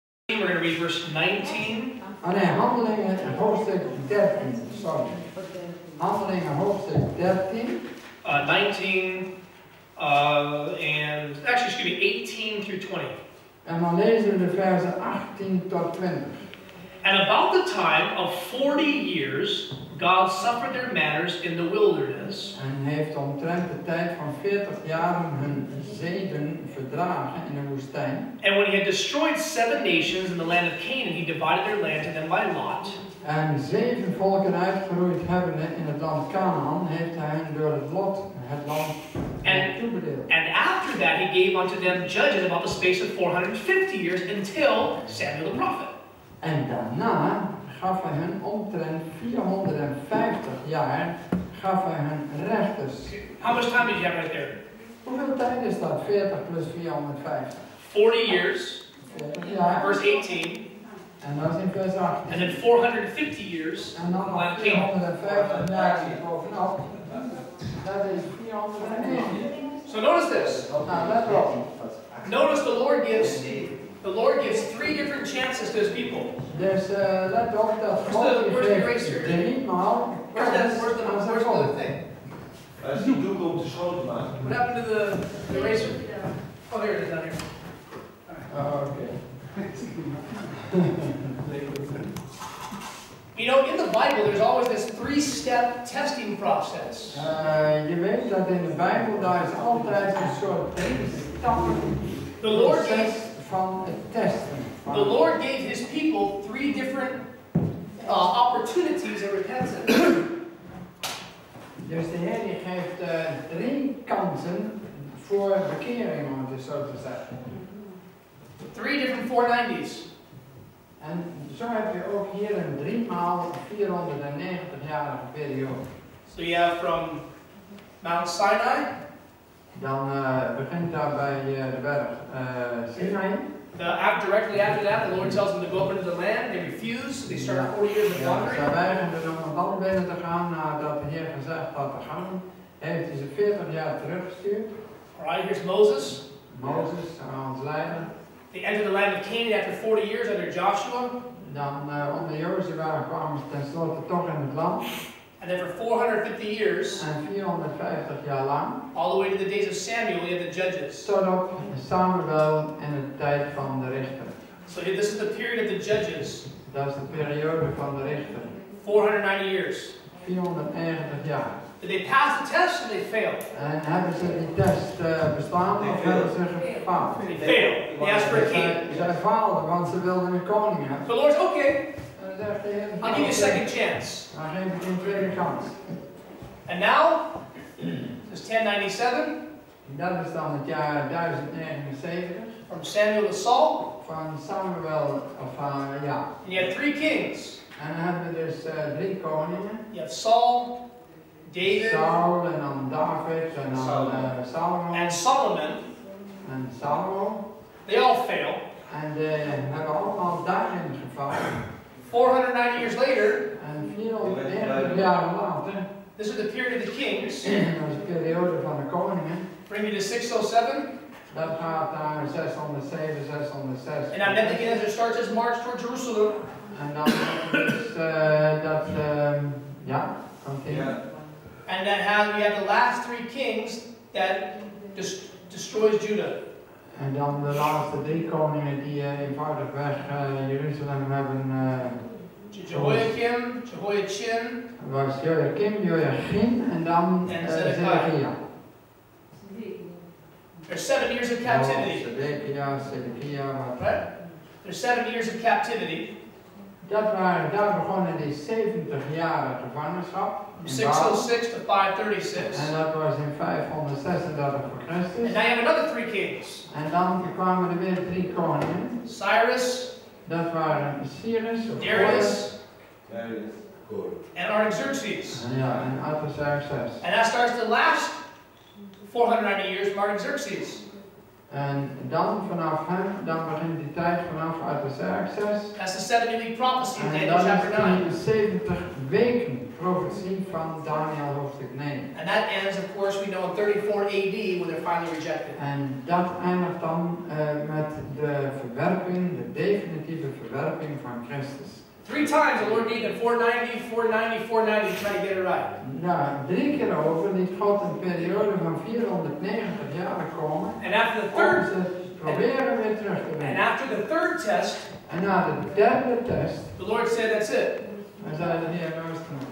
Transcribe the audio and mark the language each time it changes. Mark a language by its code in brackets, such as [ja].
[en] We're going to read verse 19. [nl] Ah nee, Handelingen hoofdstuk 13. Sorry. Handelingen hoofdstuk 13. [en] 19 and actually, excuse me, 18 through 20. [nl] En dan lezen we de versen 18 tot 20. [en] And about the time of 40 years, God suffered their matters in the wilderness. [nl] En heeft omtrent de tijd van 40 jaren hun zeden verdragen in de woestijn. [en] And when he had destroyed 7 nations in the land of Canaan, he divided their land to them by lot. [nl] En 7 volken uitgeroeid hebbende in het land Canaan, heeft hij hen door het lot het land toebedeeld. [en] And after that he gave unto them judges about the space of 450 years until Samuel the prophet. [nl] En daarna gaf hij hun omtrent 450 jaar, gaf hij hun rechters. [en] How much time did you have right there? [nl] Hoeveel tijd is dat? 40 plus 450. [en] 40 years. [nl] 40 jaar. [en] Verse 18. [nl] En dat is in vers 18. [en] And then 450 years. [nl] En dan nog 450 jaar bovenop. Dat is 490. [en] So notice this. [nl] Nou, let op. [en] Notice the Lord gives 3 different chances to his people. [nl] Dus let op dat God geeft 3 maal [en] Where's the thing? [nl] Als die doek om te schoten maken. [en] What happened to the eraser? Oh, there it is down here. Okay. You know, in the Bible, there's always this 3-step testing process. [nl] Je weet dat in de Bijbel daar is altijd een soort 3 stappen proces van het testen. [en] The Lord gave his people 3 different opportunities of repentance. [nl] Dus de Heer die geeft 3 kansen voor bekering, om het dus zo te zeggen. [en] 3 different 490s. [nl] En zo heb je ook hier een 3 maal 490-jarige periode. [en] So you have from Mount Sinai. [nl] Dan begint daar bij de berg Sinai. [en] Directly after that, the Lord tells them to go up into the land. They refuse, so they start 40 years of wandering. [nl] Zij weigerden om het land binnen te gaan nadat de Heer gezegd had te gaan. Heeft hij ze 40 jaar teruggestuurd. [en] Alright, here's Moses. [nl] Mozes, ons leider. [en] They entered the land of Canaan after 40 years under Joshua. [nl] Dan onder Jozua kwamen ze tenslotte toch in het land. [en] And then for 450 years, [nl] en 450 jaar lang, [en] all the way to the days of Samuel, you have the judges. [nl] tot op Samuel in de tijd van de richter. [en] So this is the period of the judges. [nl] Dat is de periode van de richter. [en] 490 years. [nl] 490 jaar. [en] Did they pass the test or they failed? [nl] En hebben ze die test bestaan of hebben ze gefaald? [en] They failed. They asked for a king. [nl] Zij faalden, want ze wilden een koning hebben. [en] The Lord's okay. I'll give you a second chance. [nl] Dan geef ik je een tweede kans. [en] And now, this is 1097. [nl] Dat is dan het jaar 1079. [en] From Samuel to Saul. [nl] Van Samuel, ja. [en] And you have 3 kings. [nl] En dan hebben we dus 3 koningen. [en] You have Saul, David, [nl] Saul en dan David en dan Salomo. [en] and Solomon. [nl] En Salomo. [en] They all fail. [nl] En die hebben allemaal daarin gevallen. [en] 490 years later, [nl] En 490 jaar later, [en] this is the period of the kings. [nl] dat is de periode van de koningen. [en] Bring you to 607. [nl] Dat gaat naar 607, 606. [en] And now Nebuchadnezzar starts his march toward Jerusalem. [nl] En dan is dat, ja, continu. [en] And then you have the last 3 kings that destroys Judah. [nl] En dan de laatste 3 koningen die eenvoudigweg Jeruzalem hebben. [en] Jehoiakim, Jehoiachin. [nl] Was Joachim, Joachim en dan Zedekia. [en] There's 7 years of captivity. [nl] Zedekia, [en] Right? There's 7 years of captivity. [nl] Daar begonnen die 70 jaren gevangenschap. [en] From 606 to 536. [nl] En dat was in 536 voor Christus. [en] And now you have another 3 kings. [nl] En dan kwamen er weer 3 koningen. [en] Cyrus. [nl] Dat waren Cyrus, [en] Darius. Good. And Artaxerxes. [nl] Ja, en Artaxerxes. [en] And that starts the last 490 years of Artaxerxes. [nl] En dan vanaf hem, dan begint die tijd vanaf Artaxerxes. [en] That's the 70-week prophecy in [nl] En [en] Daniel [nl] dan [en] chapter 9. [nl] is die 70 weken profetie van Daniel hoofdstuk 9. [en] And that ends, of course, we know in 34 AD when they're finally rejected. [nl] En dat eindigt dan met de verwerping, de definitieve verwerping van Christus. [en] 3 times the Lord needed 490, 490, 490 to try to get it right. [nl] Nou, 3 keer over liet God een periode van 490 jaar komen. [en] And after the third, [nl] proberen weer terug te [en] and [nl] brengen. [en] after the third test, [nl] En na de derde test, [en] the Lord said, "That's it. [nl] dan zei de Heer, nou is het genoeg.